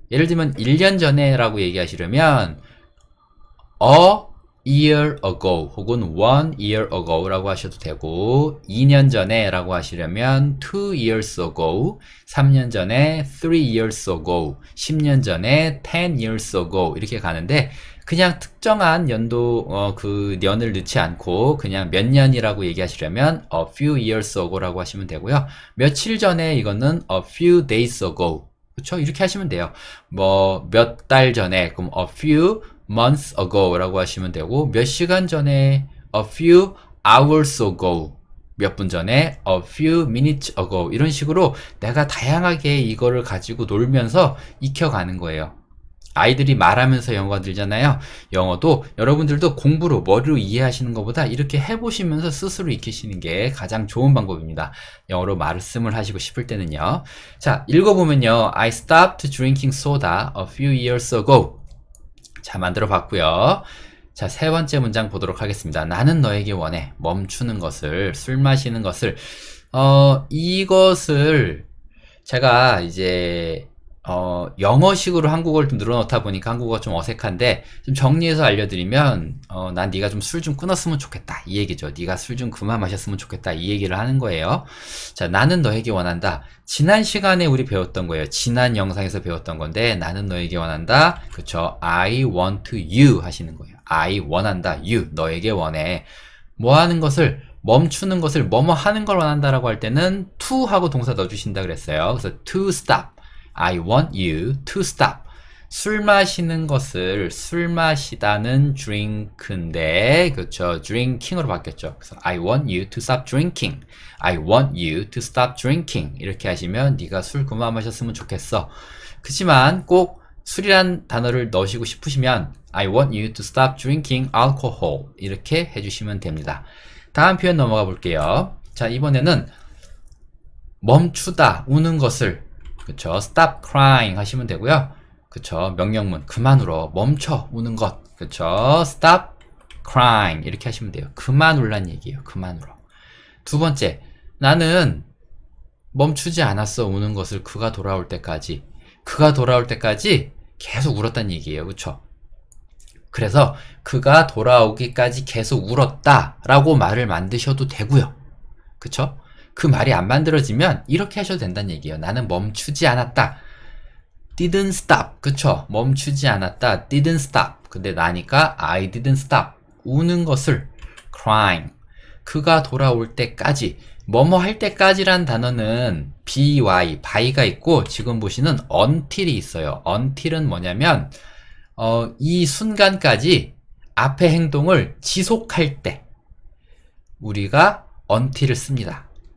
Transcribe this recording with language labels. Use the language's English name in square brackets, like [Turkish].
[Korean] 예를 들면 1년 전에 라고 얘기하시려면 [English] a year ago [Korean] 혹은 [English] 1 year ago [Korean] 라고 하셔도 되고, 2년 전에 라고 하시려면 [English] 2 years ago, [Korean] 3년 전에 [English] 3 years ago, [Korean] 10년 전에 [English] 10 years ago [Korean] 이렇게 가는데, 그냥 특정한 그 년을 넣지 않고 그냥 몇 년이라고 얘기하시려면 [English] a few years ago [Korean] 라고 하시면 되고요. 며칠 전에 이거는 [English] a few days ago. [Korean] 그쵸? 이렇게 하시면 돼요. 뭐 몇 달 전에 그럼 [English] a few months ago [Korean] 라고 하시면 되고 몇 시간 전에 [English] a few hours ago. [Korean] 몇 분 전에 [English] a few minutes ago [Korean] 이런 식으로 내가 다양하게 이거를 가지고 놀면서 익혀가는 거예요. 아이들이 말하면서 영어가 늘잖아요. 영어도 여러분들도 공부로 머리로 이해하시는 것보다 이렇게 해보시면서 스스로 익히시는 게 가장 좋은 방법입니다. 영어로 말씀을 하시고 싶을 때는요. 자, 읽어보면요. [English] I stopped drinking soda a few years ago. [Korean] 자, 만들어 봤고요. 자, 세 번째 문장 보도록 하겠습니다. 나는 너에게 원해. 멈추는 것을, 술 마시는 것을. 이것을 제가 이제 영어식으로 한국어를 좀 늘어놓다 보니까 한국어가 좀 어색한데 좀 정리해서 알려드리면 난 네가 좀 술 좀 끊었으면 좋겠다 이 얘기죠. 네가 술 좀 그만 마셨으면 좋겠다 이 얘기를 하는 거예요. 자, 나는 너에게 원한다. 지난 시간에 우리 배웠던 거예요. 지난 영상에서 배웠던 건데 나는 너에게 원한다. 그쵸? [English] I want you [Korean] 하시는 거예요. I 원한다. you 너에게 원해. 뭐 하는 것을 멈추는 것을 뭐뭐 하는 걸 원한다라고 할 때는 to 하고 동사 넣어주신다 그랬어요. 그래서 [English] to stop. I want you to stop. [Korean] 술 마시는 것을 술 마시다는 drink인데 그렇죠. drinking으로 바뀌었죠. 그래서 [English] I want you to stop drinking. I want you to stop drinking. [Korean] 이렇게 하시면 네가 술 그만 마셨으면 좋겠어. 그렇지만 꼭 술이란 단어를 넣으시고 싶으시면 [English] I want you to stop drinking alcohol. [Korean] 이렇게 해주시면 됩니다. 다음 표현 넘어가 볼게요. 자, 이번에는 멈추다, 우는 것을 그쵸. [English] stop crying [Korean] 하시면 되고요. 그쵸. 명령문. 그만 울어. 멈춰. 우는 것. 그쵸. stop crying. 이렇게 하시면 돼요. 그만 울란 얘기예요. 그만 울어. 두 번째. 나는 멈추지 않았어. 우는 것을 그가 돌아올 때까지. 그가 돌아올 때까지 계속 울었단 얘기예요. 그쵸. 그래서 그가 돌아오기까지 계속 울었다. 라고 말을 만드셔도 되고요. 그쵸. 그 말이 안 만들어지면 이렇게 하셔도 된다는 얘기예요. 나는 멈추지 않았다. [English] didn't stop. [Korean] 그쵸? 멈추지 않았다. [English] didn't stop. [Korean] 근데 나니까 [English] I didn't stop. [Korean] 우는 것을 crying. 그가 돌아올 때까지. 뭐뭐 할 때까지란 단어는 by가 있고 지금 보시는 until이 있어요. until은 뭐냐면 이 순간까지 앞의 행동을 지속할 때 우리가 until을 씁니다.